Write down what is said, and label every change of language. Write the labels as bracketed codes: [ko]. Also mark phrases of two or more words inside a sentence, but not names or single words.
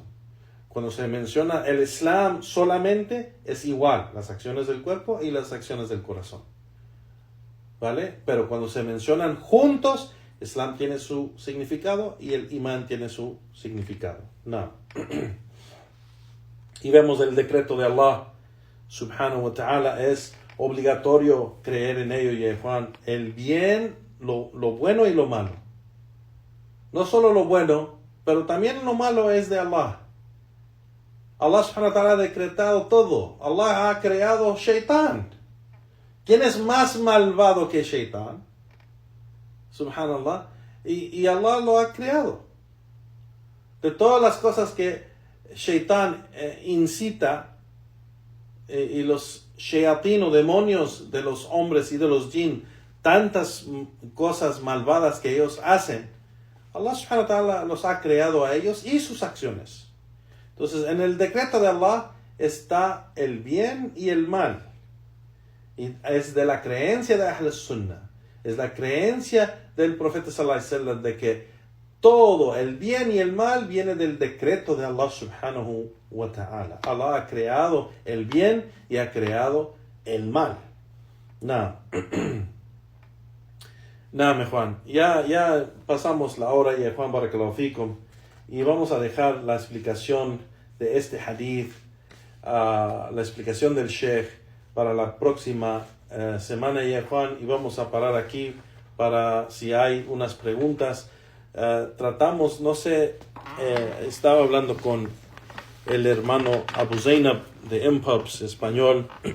[es] Cuando se menciona el Islam solamente, es igual, las acciones del cuerpo y las acciones del corazón. ¿Vale? Pero cuando se mencionan juntos, Islam tiene su significado y el imán tiene su significado. Y vemos el decreto de Allah [ar] سبحانه وتعالى, [es] es obligatorio creer en ello, y Juan, el bien, lo bueno y lo malo. No solo lo bueno, pero también lo malo es de Allah. Allah [ar] سبحانه وتعالى [es] ha decretado todo. Allah ha creado Shaitán. ¿Quién es más malvado que Shaitán? Subhanallah. Y Allah lo ha creado. De todas las cosas que Shaitán incita, y los shayatín o demonios de los hombres y de los jinn, tantas cosas malvadas que ellos hacen, Allah [ar] سبحانه وتعالى [es] los ha creado a ellos y sus acciones. Entonces, en el decreto de Allah está el bien y el mal. Y es de la creencia de [ar] أهل السنة, [es] es la creencia del profeta [ar] صلى الله عليه وسلم [es] de que todo el bien y el mal viene del decreto de Allah [ar] سبحانه وتعالى. [es] Allah ha creado el bien y ha creado el mal. Juan, ya pasamos la hora, ya Juan, [ar] بارك الله فيكم, [es] y vamos a dejar la explicación de este hadith, la explicación del Sheikh, para la próxima semana, ya Juan, y vamos a parar aquí para si hay unas preguntas. Tratamos, no sé, estaba hablando con el hermano Abu Zainab de M-Pubs español,